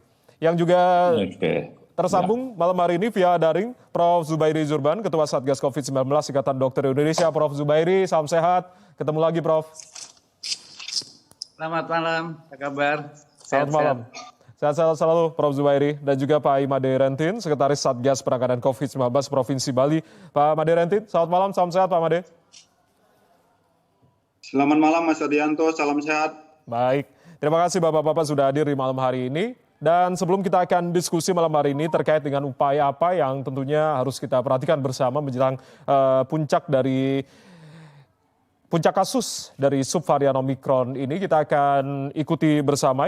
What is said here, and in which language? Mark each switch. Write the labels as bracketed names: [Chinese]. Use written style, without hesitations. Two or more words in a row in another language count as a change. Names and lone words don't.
[Indonesian] Yang juga tersambung malam hari ini via daring, Prof. Zubairi Zurban, Ketua Satgas COVID-19 Ikatan Dokter Indonesia. Prof. Zubairi, salam sehat. Ketemu lagi, Prof. Selamat malam, apa kabar? Selamat malam. Sehat-sehat selalu, Prof. Zubairi. Dan juga Pak Imade Rentin, Sekretaris Satgas Penanganan COVID-19 Provinsi Bali. Pak Made Rentin, selamat malam, salam sehat Pak Made. Selamat malam Mas Adianto, salam sehat. Baik, terima kasih Bapak-Bapak sudah hadir di malam hari ini. Dan sebelum kita akan diskusi malam hari ini terkait dengan upaya apa yang tentunya harus kita perhatikan bersama menjelang puncak kasus dari subvarian Omikron ini, kita akan ikuti bersama.